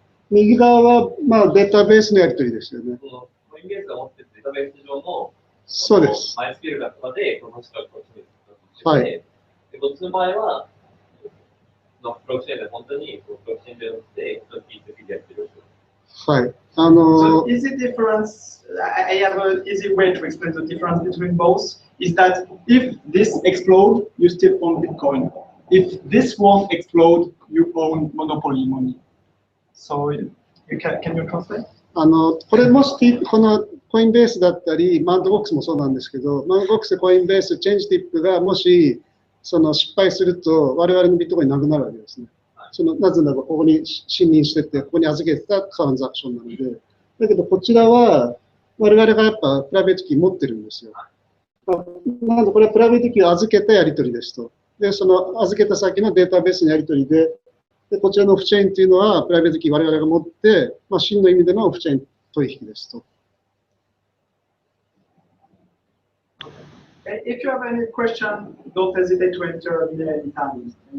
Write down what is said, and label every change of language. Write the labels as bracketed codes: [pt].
[ja] 右側はデータベースのやり取りですよね。コインベースが持っているデータベース上のそうです。マイスケールがとかでこの資格を決めて、はい。で、こっちの場合はのブロックチェーンで本当にブロックチェーンでP2P でやってる。はい。 [en] So is the difference? I have an easy way to explain the difference between both. Is that if this explodes, you still own Bitcoin. If this won't explode, you own monopoly money. So you can you translate? [ja] これもしこのコインベースだったり、マウントボックスもそうなんですけど、マウントボックス、コインベース、チェンジティップがもしその失敗すると、我々のビットコインなくなるわけですね。なぜならば、ここに信任してて、ここに預けてたトランザクションなので。だけど、こちらは、我々がやっぱプライベートキー持ってるんですよ。なので、これはプライベートキーを預けたやり取りですと。で、その預けた先のデータベースのやり取りで、こちらのオフチェーンというのは、プライベートキー我々が持って、真の意味でのオフチェーン取引ですと。 [en] If you have any question, don't hesitate to enter me anytime.